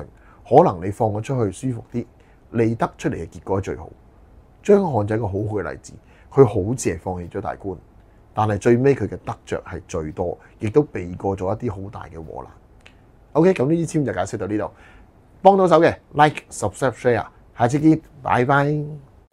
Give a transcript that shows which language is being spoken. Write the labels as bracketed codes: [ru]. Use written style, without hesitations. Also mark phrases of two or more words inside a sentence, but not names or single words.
[yue] 可能你放咗出去舒服啲，利得出嚟嘅結果最好。張漢就係一個好好嘅例子，佢好似係放棄咗大官，但係最尾佢嘅得着係最多，亦都避過咗一啲好大嘅禍難。OK， 咁呢啲籤就解釋到呢度，幫到手嘅 [en] like、subscribe、share， [yue] 下次見，拜拜。